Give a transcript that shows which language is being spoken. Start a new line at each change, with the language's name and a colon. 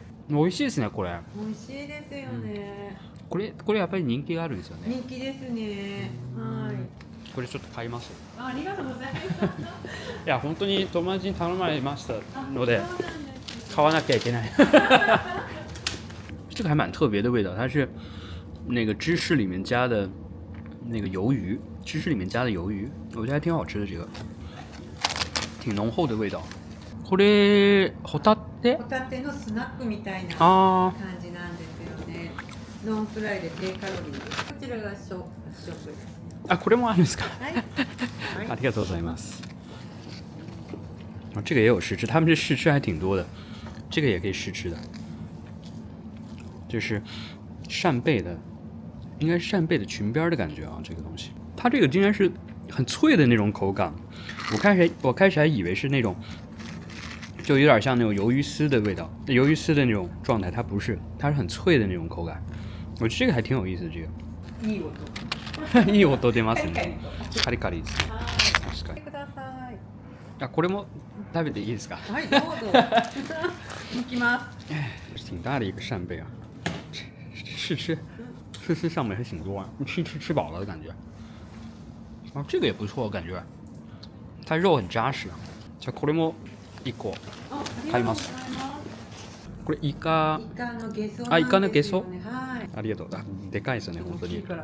Japanese: 美味しいですねこれ。美味しいですよね。これやっぱり人気があるんですよね。人気ですね。はい。これちょっと買います。ありがとうございます。いや本当に友達に頼まれましたので買わなきゃいけない。
Chinese: 这个还蛮特别的味道，它是那个芝士里面加的那个鱿鱼，芝士里面加的鱿鱼，我觉得还挺好吃的，这个挺浓厚的味道。
Japanese: これホタテ？ホタテのスナックみたいなあ感じなんですよね。ノンフライで低カロリーです。こちらがショップです。あ、これもあるんですか？はい。ありがとうございます。
Chinese: 这个也有试吃，他们这试吃还挺多的，这个也可以试吃的，就是扇贝的，应该是扇贝的裙边的感觉啊，这个东西，它这个竟然是很脆的那种口感，我开始还以为是那种，就有点像那种鱿鱼丝的味道，鱿鱼丝的那种状态，它不是，它是很脆的那种口感，我觉得这个还挺有意思的，这个。
Japanese: いい音。いい音出ますね。カリカリですね。確かに。ください。あ、これも食べていいですか？はい、どうぞ。いきます。
Chinese: 挺大的一个扇贝啊，试吃上面还挺多啊，吃饱了的感觉。啊，这个也不错，感觉它肉很扎实。
Japanese: じゃこれも1個買います。これイカのゲソ、あ、イカのゲソ。はい。ありがとう。あ、でかいですね本当に。